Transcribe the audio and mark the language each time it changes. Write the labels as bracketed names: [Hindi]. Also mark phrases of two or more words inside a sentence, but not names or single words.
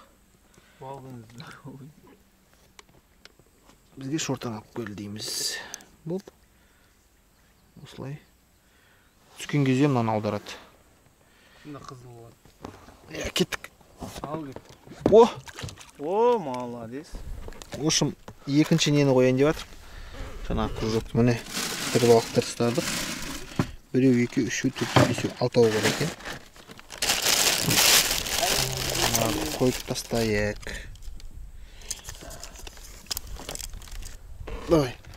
[Kazakh] Бізге шортан алып кел дейміз. Болды. Осылай. Түскен кезде мынаны аударады. Мына қызыл болады. Кеттік. Ал кеттік. [Russian] О, молодец. В общем, [Kazakh] екінші нені қояйын деп жатыр. Жаңағы кружокты міне тірі балықтар ұстадық. 1, 2, 3, 4, 5, 6 бар екен. Қойып тастайық. Давай.